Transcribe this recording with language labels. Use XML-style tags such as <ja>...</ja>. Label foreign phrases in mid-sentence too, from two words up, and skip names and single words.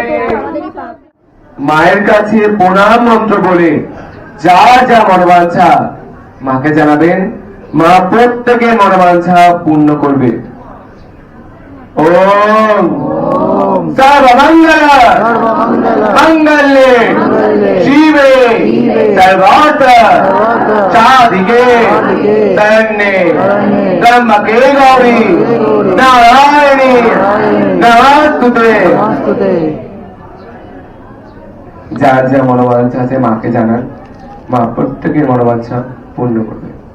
<bn>মায়ের কাছে প্রণাম মন্ত্র বলে যার যা মনোবাঞ্ছা মাকে জানাবেন, মা প্রত্যেকের মনোবাঞ্ছা পূর্ণ করবে।</bn> <sa>ওম সর্বমঙ্গল মঙ্গলে শিবে সর্বার্থ সাধিকে শরণ্যে ত্র্যম্বকে গৌরী নারায়ণী নমস্তুতে।</sa> <bn>যার যা মনোবাঞ্ছা আছে মাকে জানান, মা প্রত্যেকের মনোবাঞ্ছা পূর্ণ করবে।</bn>